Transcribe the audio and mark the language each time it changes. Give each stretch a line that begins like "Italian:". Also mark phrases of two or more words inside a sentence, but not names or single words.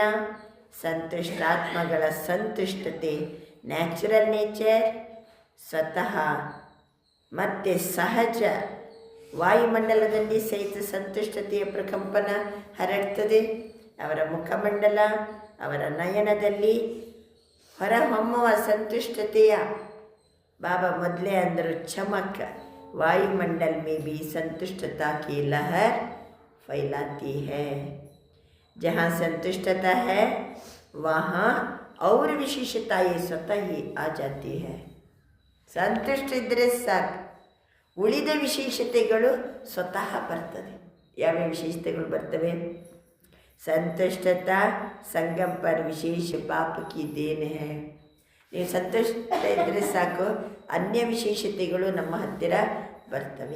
Kannada: ಸಂತುಷ್ಟಾತ್ಮಗಳ ಸಂತುಷ್ಟತೆ
English: natural nature,
Kannada: ಸ್ವತಃ ಮತ್ತು ಸಹಜ. ವಾಯುಮಂಡಲದಲ್ಲಿ ಸಹಿತ ಸಂತುಷ್ಟತೆಯ ಪ್ರಕಂಪನ ಹರಡ್ತದೆ. ಅವರ ಮುಖಮಂಡಲ, ಅವರ ನಯನದಲ್ಲಿ ಹೊರಹೊಮ್ಮುವ ಸಂತುಷ್ಟತೆಯ ಬಾಬಾ ಮೊದಲೇ ಅಂದರು, ಚಮಕ್
Hindi: वायुमंडल में भी संतुष्टता की लहर फैलाती है. जहाँ संतुष्टता है वहाँ और विशेषताएं स्वतः ही आ जाती है.
Kannada: ಸಂತುಷ್ಟ ಇದ್ದರೆ ಸಾಕು, ಉಳಿದ ವಿಶೇಷತೆಗಳು ಸ್ವತಃ ಬರ್ತದೆ. ಯಾವ ವಿಶೇಷತೆಗಳು ಬರ್ತವೆ?
Hindi: संतुष्टता संगम पर विशेष पाप की देन है.
Kannada: ನೀವು ಸಂತುಷ್ಟ ಇದ್ದರೆ ಸಾಕು, ಅನ್ಯ ವಿಶೇಷತೆಗಳು ನಮ್ಮ ಹತ್ತಿರ ಬರ್ತವೆ.